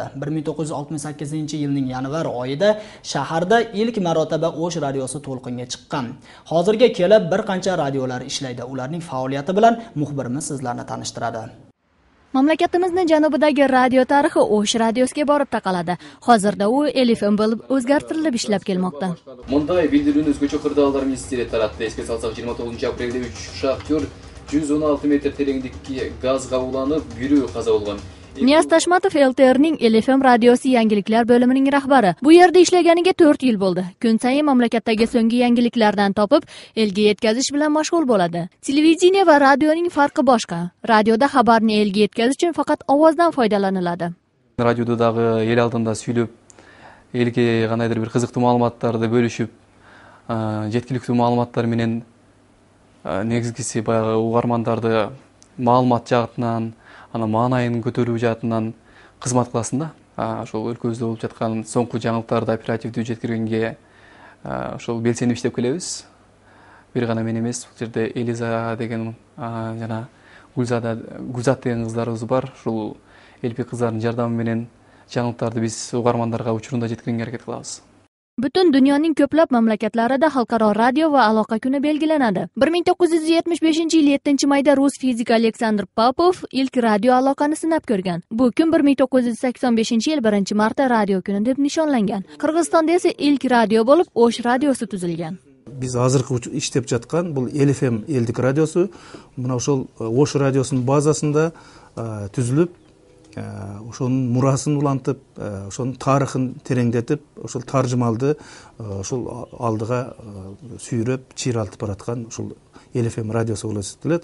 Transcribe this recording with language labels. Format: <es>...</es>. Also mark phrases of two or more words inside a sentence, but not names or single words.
<uz>1968-yilning yanvar oyida shaharda ilk marotaba O'sh radiosi to'lqinga chiqqan. Hozirga kelib bir qancha radiolar ishlaydi. Ularning faoliyati bilan muxbirimiz sizlarni tanishtiradi. Mamlakatimizning janubidagi radio tarixi O'sh radiosiga borib taqaladi. Hozirda u FM bo'lib o'zgartirilib ishlab kelmoqda.</uz> <ky>Мындай билдирүүнү өзгөчө кырдаалдар министри таратты. Эске салсак, 29-апрелде 3 шахтер 116 метр тереңдикке газга уланып, бирөө каза болгон.</ky> <uz>Niyaz Tashmatov LTR'ning LFM radiosi yangiliklar bo'limining rahbari. Bu yerda ishlaganiga 4 yil bo'ldi. Kun sayin mamlakatdagi so'nggi yangiliklardan topib, elga yetkazish bilan mashg'ul bo'ladi. Televideniya va radioning farqi boshqa. Radioda xabarni elga yetkazish uchun faqat ovozdan foydalaniladi.</uz> <ky>Radioda dagы эл алдында сүйлөп, элге кандайдыр бир кызыктуу маалыматтарды бөлүшүп, жеткиликтүү маалыматтар менен негизгиси баягы угармандарды маалымат жагынан ана маанайын көтөрүү жаатынан кызмат кыласың да. Ошол өлкөбүздө болуп жаткан соңку жаңылыктарды оперативдүү жеткиргенге ошол белсенип иштеп келебиз. Бир гана мен эмес, бул жерде Элиза деген жана Гүлзат деген кыздарыбыз бар. Ушул элпи кыздардын жардамы менен жаңылыктарды биз угармандарга учурунда жеткиргенге аракет кылабыз.</ky> <uz>Butun dunyoning ko'plab mamlakatlarida xalqaro radio va aloqa kuni belgilanadi. 1975-yil 7-mayda rus fizik Aleksandr Popov ilk radio aloqani sinab ko'rgan. Bu kun 1985-yil 1-marta radio kuni deb nishonlangan. Qirg'izistonda esa ilk radio bo'lib O'sh radiosi tuzilgan. Biz hozirgi ishlab</uz> <ky>жаткан бул LFM элдик радиосу, мына ошол O'sh радиосунун базасында түзүлүп, ошонун мурасын улантып, ошонун тарыхын тереңдетип, ошол таржымалды ошол алдыга сүйрөп, чыйралтып бараткан ошол LFM радиосу болуп эсептелет.</ky>